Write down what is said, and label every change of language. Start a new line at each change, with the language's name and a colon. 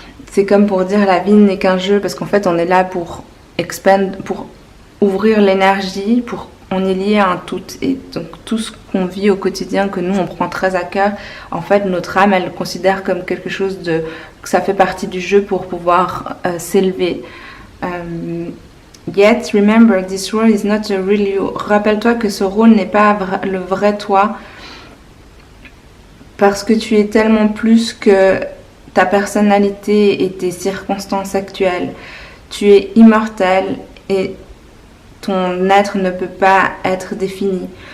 French: C'est comme pour dire la vie n'est qu'un jeu parce qu'en fait on est là pour pour ouvrir l'énergie, on est lié à un tout et donc tout ce qu'on vit au quotidien que nous on prend très à cœur, en fait notre âme elle le considère comme quelque chose que ça fait partie du jeu pour pouvoir s'élever.
English: Yet, remember, this role is not a real you.
French: Rappelle-toi que ce rôle n'est pas le vrai toi, parce que tu es tellement plus que ta personnalité et tes circonstances actuelles. Tu es immortel et ton être ne peut pas être défini.